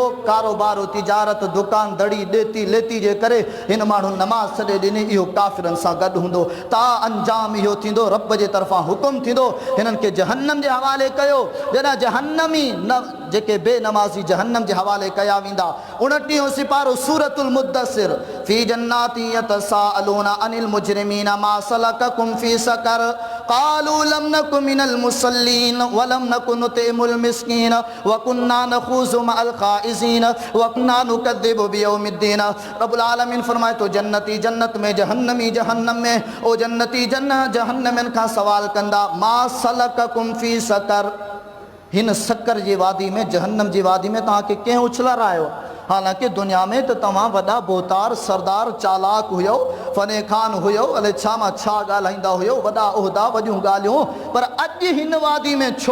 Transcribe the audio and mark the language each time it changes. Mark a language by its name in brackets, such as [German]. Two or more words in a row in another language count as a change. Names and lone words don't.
[Sindhi] कारोबार, तिजारत, दुकान दड़ी ॾेती लेती जे करे हिन माण्हू नमाज छॾे ॾिनी, इहो काफ़िरनि सां गॾु हूंदो। ता अंजाम इहो थींदो, रब जे तरफ़ां हुकुम थींदो, हिननि खे जहन्नम जे हवाले कयो। जॾहिं जहन्नमी न जेके बेनमाज़ी जहन्नम जे हवाले कया वेंदा। 29 सिपारो सूरतुल मुद्दसिर [Arabic] في جنات يتساءلون عن المجرمين ما سلككم في سقر قالوا لم نك من المصلين ولم نك نطعم المسكين وكنا نخوض مع الخائضين وكنا نكذب بيوم الدين. رب العالمين [Sindhi] फरमाए तो जन्नती जन्नत में, जहन्नमी जहन्नम में। ओ जन्नती जहन्नमनि खां सवाल कंदा [Arabic] ما سلككم في سقر, [Sindhi] हिन सकर जी वादी में, जहन्नम जी वादी में तव्हांखे कंहिं उछलारायो? हालांकि दुनिया में तो तव्हां वॾा बोतार सरदार चालाक हुयो, फने खान हुयो, अले छा मां छा ॻाल्हाईंदा हुयो, वॾा उहिदा, वॾियूं ॻाल्हियूं, पर अॼु हिन वादी में छो?